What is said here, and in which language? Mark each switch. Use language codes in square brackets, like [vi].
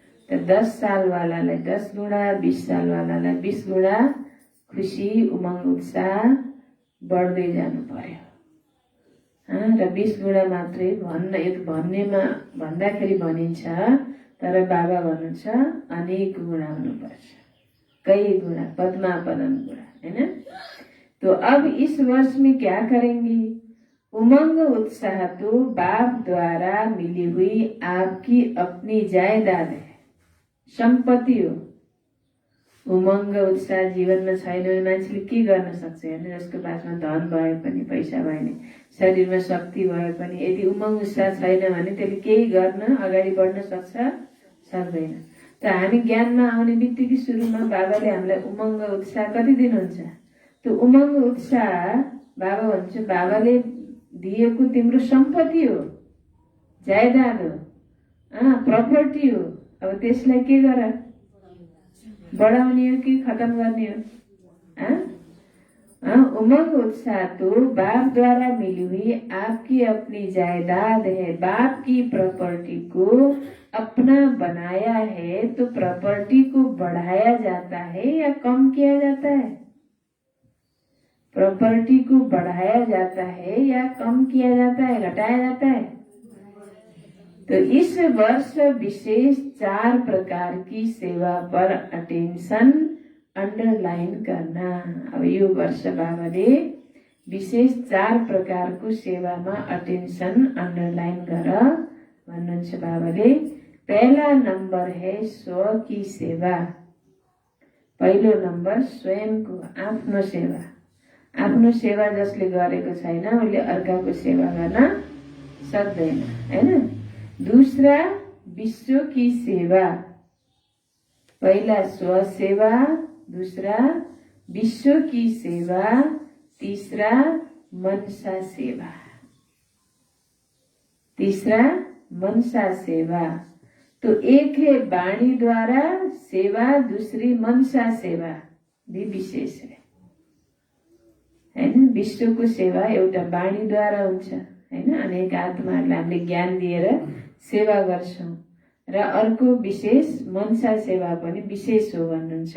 [ne] त 10 सालवालालाई 10 गुणा, 20 सालवालालाई 20 गुणा खुसी उमङ्ग उत्साह बढ्दै जानु पर्यो। र 20 गुणा मात्रै भन्नेमा भन्दाखेरि भनिन्छ, तर बाबा भन्नुहुन्छ अनेक गुणा हुनुपर्छ, [hi] कई गुणा, [ne] पद्मापदन गुणा, है ना। [hi] तो अब इस वर्ष में क्या करेंगे? उमंग उत्साह तो बाप द्वारा मिली हुई आपकी अपनी जायदाद है, सम्पत्ति हो। [ne] उमंग उत्साह जीवनमा छैन भने मान्छेले के गर्न सक्छ हेर्नु। जसको पासमा धन भए पनि, पैसा भए पनि, शरीरमा शक्ति भए पनि, यदि उमंग उत्साह छैन भने त्यसले केही गर्न, अगाडि बढ्न सक्छ, सक्दैन। त हामी ज्ञानमा आउने बित्तिकै सुरुमा बाबाले हामीलाई उमंग उत्साह कति दिनुहुन्छ? त्यो उमंग उत्साह बाबा भन्छ, बाबाले दिएको तिम्रो सम्पत्ति हो, जायदाद हो, प्रपर्टी हो। अब त्यसलाई के गर? बढाउने हो कि खत्म गर्ने हो? [hi] उमंग उत्साह तो बाप द्वारा मिली हुई आपकी अपनी जायदाद है। बाप की प्रॉपर्टी को अपना बनाया है, तो प्रॉपर्टी को बढ़ाया जाता है या कम किया जाता है? प्रॉपर्टी को बढ़ाया जाता है या कम किया जाता है, घटाया जाता है? तो इस वर्ष विशेष 4 प्रकार की सेवा पर अटेंशन अंडरलाइन करना। [ne] अब यो वर्ष बाबाले विशेष 4 प्रकारको सेवामा अटेंशन अंडरलाइन गर भन्नुहुन्छ बाबाले। [hi] पहला नंबर है स्व की सेवा। [ne] पहिलो नम्बर स्वयंको, आफ्नो सेवा। आफ्नो सेवा जसले गरेको छैन उसले अर्काको सेवा गर्न सक्दैन, हैन। [hi] दूसरा विश्व की सेवा। पहला स्व सेवा, दूसरा विश्व की सेवा, तीसरा मनसा सेवा। तीसरा मनसा सेवा। तो एक है वाणी द्वारा सेवा, दूसरी मनसा सेवा भी विशेष है, हैन। [ne] विश्वको सेवा एउटा वाणीद्वारा हुन्छ, हैन। अनेक आत्माहरूलाई हामीले ज्ञान दिएर सेवा गर्छौं, र अर्को विशेष मनसा सेवा पनि विशेष हो भन्नुहुन्छ।